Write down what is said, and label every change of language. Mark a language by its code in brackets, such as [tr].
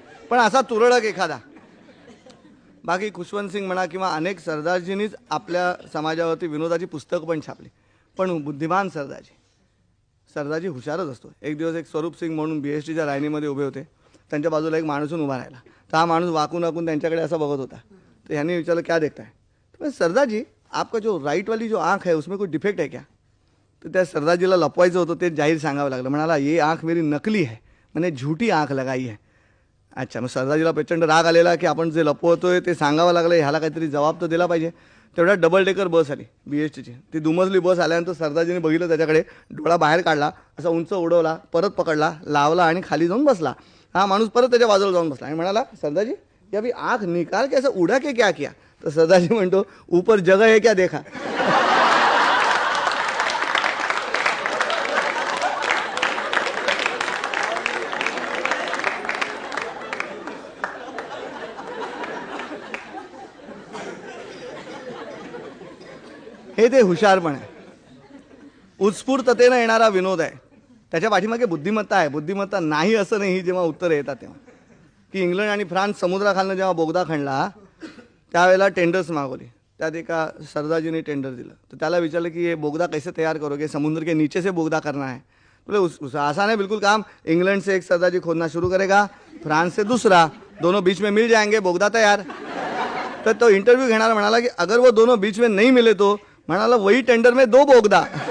[mr] पण असा तुरळक एखादा. बाकी खुशवंत सिंग म्हणा किंवा अनेक सरदारजींनीच आपल्या समाजावरती विनोदाची पुस्तकं पण छापली. पण बुद्धिमान सरदारजी हुशारच असतो. एक दिवस एक स्वरूप सिंग म्हणून BSTच्या लाईनीमध्ये उभे होते. त्यांच्या बाजूला एक माणूस उभा राहिला. तर हा माणूस वाकून वाकून त्यांच्याकडे असा बघत होता. तर ह्यांनी विचारलं [hi] क्या देखता है. तर सरदारजी आपका जो राईट वाली जो आँख है उसमें कोई डिफेक्ट है क्या. [mr] तर त्या सरदारजीला लपवायचं होतं ते जाहीर सांगावं लागलं. म्हणाला [hi] ये आँख मेरी नकली है, मैंने झूठी आँख लगाई है. [mr] अच्छा, मग सरदारजीला प्रचंड राग आलेला की आपण जे लपवतोय ते सांगावं लागलं, ह्याला काहीतरी जबाब तर दिला पाहिजे. तेवढ्या डबल डेकर बस आली BSTची. ती दुमजली बस आल्यानंतर सरदारजीने बघितलं त्याच्याकडे, डोळा बाहेर काढला, असा उंच उडवला, परत पकडला, लावला आणि खाली जाऊन बसला. हा माणूस परत त्याच्या बाजूला जाऊन बसला आणि म्हणाला [hi] सरदारजी ये अभी आँख निकाल के ऐसा उड़ा के क्या किया. तर सरदारजी म्हणतो ऊपर जगह है क्या देखा. [mr] हे ते हुशारपण आहे. उत्स्फूर्ततेनं येणारा विनोद आहे. त्याच्या पाठीमागे बुद्धिमत्ता आहे. बुद्धिमत्ता नाही असं नाही जेव्हा उत्तरं येतात तेव्हा. की इंग्लंड आणि फ्रान्स समुद्राखालनं जेव्हा बोगदा खणला त्यावेळेला टेंडर्स मागवली. त्यात एका सरदारजीने टेंडर दिलं. तर त्याला विचारलं की [hi] ये बोगदा कैसे तैयार करोगे, समुद्र के नीचे से बोगदा करना है. बोले आसान है बिल्कुल काम. इंग्लैंड से एक सरदारजी खोदना शुरू करेगा, फ्रांस से दूसरा, दोनों बीच में मिल जाएंगे, बोगदा तैयार. [mr] तर तो इंटरव्यू घेणारा म्हणाला की [hi] अगर वो दोनों बीच में नहीं मिले तो, [mr] म्हणाला [hi] वही टेंडर में 2 बोगदा.